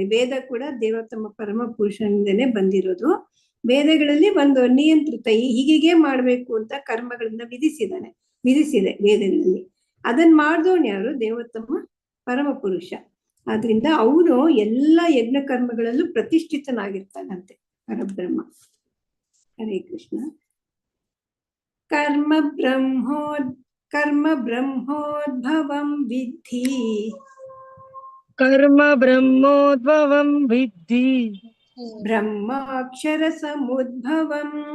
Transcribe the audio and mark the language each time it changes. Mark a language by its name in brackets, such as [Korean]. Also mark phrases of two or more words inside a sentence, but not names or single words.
[Kannada] ವೇದ ಕೂಡ ದೇವೋತ್ತಮ ಪರಮ ಪುರುಷನಿಂದನೇ ಬಂದಿರೋದು. ವೇದಗಳಲ್ಲಿ ಒಂದು ನಿಯಂತ್ರಿತ ಹೀಗೆ ಮಾಡ್ಬೇಕು ಅಂತ ಕರ್ಮಗಳನ್ನ ವಿಧಿಸಿದೆ ವೇದಗಳಲ್ಲಿ. ಅದನ್ನ ಮಾಡ್ದೋನ್ ಯಾರು? ದೇವೋತ್ತಮ ಪರಮ ಪುರುಷ. ಆದ್ರಿಂದ ಅವನು ಎಲ್ಲ ಯಜ್ಞ ಕರ್ಮಗಳಲ್ಲೂ ಪ್ರತಿಷ್ಠಿತನಾಗಿರ್ತಾನಂತೆ ಪರಬ್ರಹ್ಮ. [Sanskrit] ಹರೇ ಕೃಷ್ಣ. ಕರ್ಮ ಬ್ರಹ್ಮೋದ್ಭವಂ ವಿದ್ಧಿ. ಕರ್ಮ ಬ್ರಹ್ಮೋದ್ಭವಂ ವಿದ್ಧಿ. ಬ್ರಹ್ಮಾಕ್ಷರ ಸಮುದ್ಭವಂ.